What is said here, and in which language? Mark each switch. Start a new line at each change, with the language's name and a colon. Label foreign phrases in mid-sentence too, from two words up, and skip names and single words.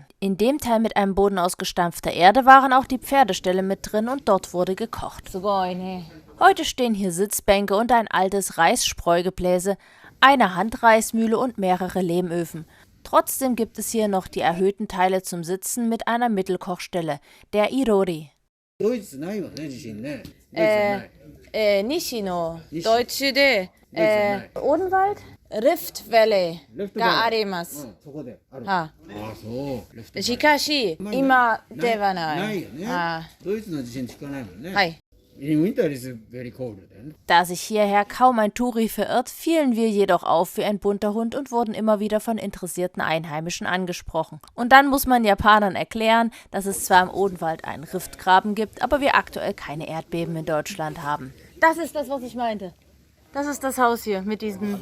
German: In dem Teil mit einem Boden aus gestampfter Erde waren auch die Pferdeställe mit drin und dort wurde gekocht. Heute stehen hier Sitzbänke und ein altes Reisspreugebläse, eine Handreismühle und mehrere Lehmöfen. Trotzdem gibt es hier noch die erhöhten Teile zum Sitzen mit einer Mittelkochstelle, der Irori.
Japanese: ドイツないわね、地震ね。 Nishino, Deutsche de, ドイツはない。 Odenwald, Rift Valley, レフトバレーがあります. そこである。 Ha. ああ、そう。レフトバレーしかし、今ではないよ nai. ね Ha. ドイツの地震聞かないもんね。はい。
English: In winter is very cold だよね。
German: Da sich hierher kaum ein Touri verirrt, fielen wir jedoch auf wie ein bunter Hund und wurden immer wieder von interessierten Einheimischen angesprochen. Und dann muss man Japanern erklären, dass es zwar im Odenwald einen Riftgraben gibt, aber wir aktuell keine Erdbeben in Deutschland haben. Das ist das, was ich meinte. Das ist das Haus hier mit diesen...